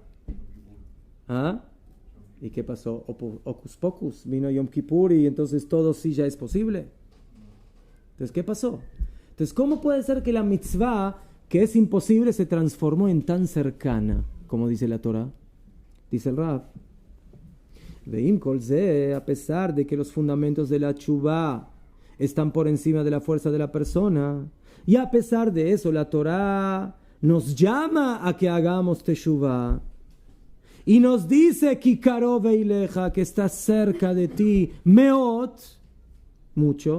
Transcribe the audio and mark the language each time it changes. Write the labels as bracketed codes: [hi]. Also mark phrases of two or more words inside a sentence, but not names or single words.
[es] ¿Ah? ¿Y qué pasó? Ocus pocus, vino Yom Kippur y entonces todo sí ya es posible. Entonces, ¿qué pasó? Entonces, ¿cómo puede ser que la mitzvah que es imposible se transformó en tan cercana, como dice la Torah? Dice el Rav. [he] ואם כל זה, [es] a pesar de que los fundamentos de la teshuvá están por encima de la fuerza de la persona, y a pesar de eso la Torah nos llama a que hagamos teshuvá y nos dice [he] כי קרוב אליך, [es] que está cerca de ti, meot, mucho.